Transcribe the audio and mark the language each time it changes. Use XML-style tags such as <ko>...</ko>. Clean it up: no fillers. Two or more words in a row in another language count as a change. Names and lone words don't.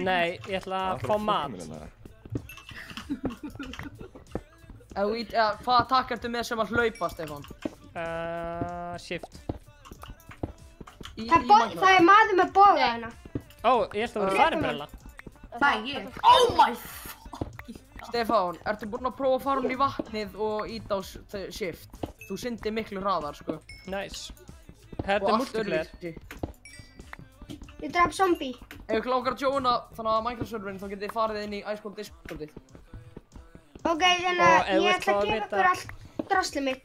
<is>Nei, ég ætla að fá mat. Hvaða takk ertu með sem að hlaupa, Stefán? Shift. Það er maður með boga hérna. Ó, ég ætla að vera farin Brella. Það er ég.</is> <en>Oh my fucking god.</en> <is>Stefán, ertu búinn að prófa að fara hún í vatnið og ít á shift? Þú syndir miklu hraðar, sko. Nice. Þetta er multiplayer. Ég draf zombie. Ef ykkur langar að joina þannig að Minecraft-serverinn þá getið þið farið inn í Ice Cold Discordið. Ok, þannig að ég ætla að gefa ykkur allt draslið mitt.</is>